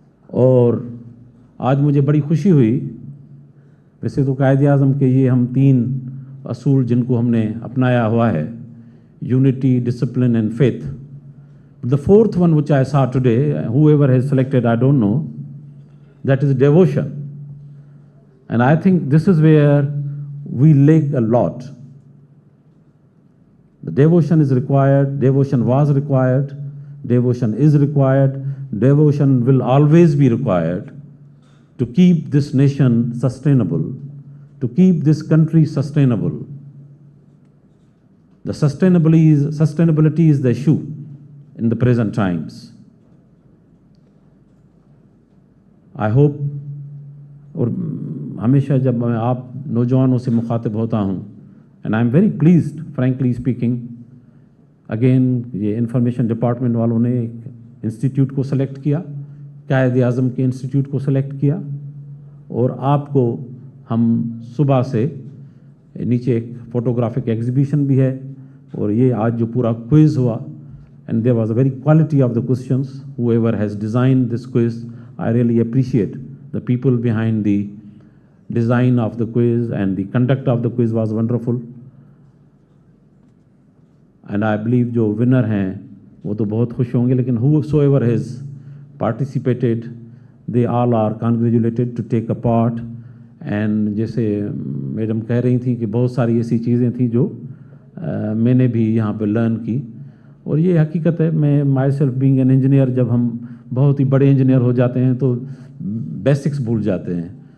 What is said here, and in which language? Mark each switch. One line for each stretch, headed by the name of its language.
Hindi: और आज मुझे बड़ी खुशी हुई, वैसे तो कायदे आज़म के ये हम 3 असूल जिनको हमने अपनाया हुआ है, unity, discipline and faith.
English: The 4th one which I saw today, whoever has selected, I don't know, that is devotion. And I think this is where we lack a lot. The devotion is required, devotion was required, devotion is required, devotion will always be required to keep this nation sustainable, to keep this country sustainable. The sustainability is the issue in the present times. I hope,
Hindi: और हमेशा जब मैं आप नौजवानों से मुखातिब होता हूँ,
English: and I am very pleased, frankly speaking,
Hindi: again ये इंफॉर्मेशन डिपार्टमेंट वालों ने एक इंस्टीट्यूट को सेलेक्ट किया, कायदे आज़म के इंस्टीट्यूट को सेलेक्ट किया, और आपको हम सुबह से नीचे एक फोटोग्राफिक एग्जीबिशन भी है, और ये आज जो पूरा क्विज़ हुआ,
English: and there was a very quality of the questions. Whoever has designed this quiz, I really appreciate the people behind the design of the quiz, and the conduct of the quiz was wonderful. And I believe
Hindi: जो winner हैं वो तो बहुत खुश होंगे, लेकिन
English: whosoever has participated, they all are congratulated to take a part.
Hindi: And जैसे madam कह रही थी कि बहुत सारी ऐसी चीज़ें थी जो मैंने भी यहाँ पे लर्न की, और ये हकीकत है. मैं my self being an engineer, जब हम बहुत ही बड़े इंजीनियर हो जाते हैं तो बेसिक्स भूल जाते हैं.